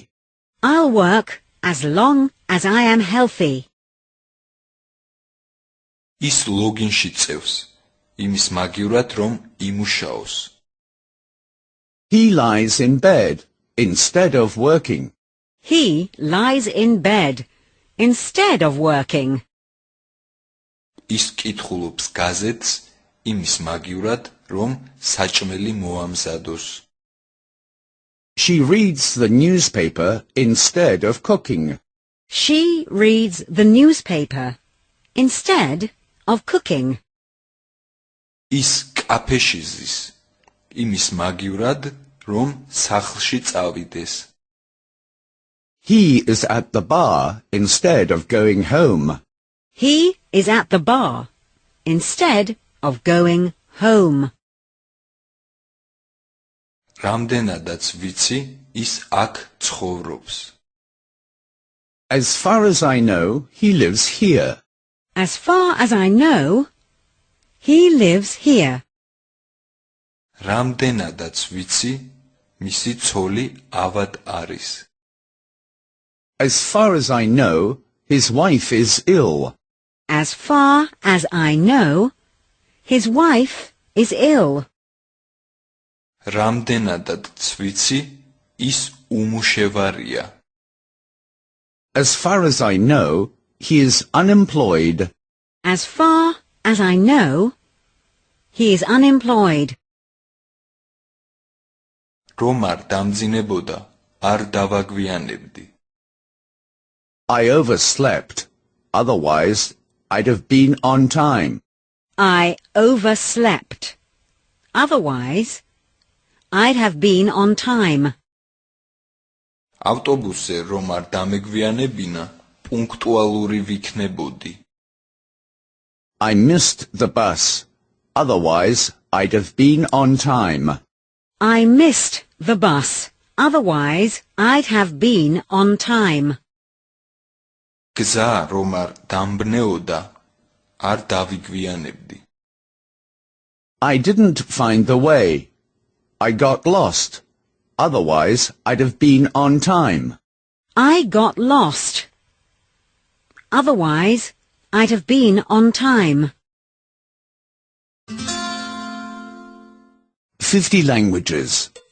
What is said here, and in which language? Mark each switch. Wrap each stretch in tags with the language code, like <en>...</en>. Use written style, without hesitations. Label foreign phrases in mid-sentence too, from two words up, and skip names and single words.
<en>I'll work as long as I am healthy.</en> <ka>ის ლოგინში წევს იმის მაგივრად რომ იმუშაოს</ka> <en>He lies in bed instead of working. He lies in bed instead of working.</en> <ka>ის კითხულობს გაზეთს იმის მაგივრად რომ საჭმელი მოამზადოს</ka> <en>She reads the newspaper instead of cooking. She reads the newspaper instead of cooking.</en> <ka>ის კაფეში ზის იმის მაგივრად რომ სახლში წავიდეს</ka> <en>He is at the bar instead of going home. He is at the bar instead of going home.</en> <ka>რამდენადაც ვიცი ის აქ ცხოვრობს</ka> <en>As far as I know, he lives here. As far as I know, he lives here.</en> <ka>რამდენადაც ვიცი მისი ცოლი ავად არის</ka> <en>As far as I know, his wife is ill. As far as I know, his wife is ill.</en> <ka>რამდენადაც ვიცი ის უმუშევარია</ka> <en>As far as I know, he is unemployed. As far as I know, he is unemployed.</en> <ka>რომ არ დამძინებოდა არ დავაგვიანებდი</ka> <en>I overslept. Otherwise, I'd have been on time. I overslept. Otherwise, I'd have been on time.</en> <ka>ავტობუსზე რომ არ დამეგვიანებინა, პუნქტუალური ვიქნებოდი.</ka> <en>I missed the bus. Otherwise, I'd have been on time. I missed the bus. Otherwise, I'd have been on time.</en> <ka>გზა რომ არ დამბნეოდა, არ დავიგვიანებდი.</ka> <en>I didn't find the way. I got lost. Otherwise, I'd have been on time. I got lost. Otherwise, I'd have been on time. 50 languages.</en>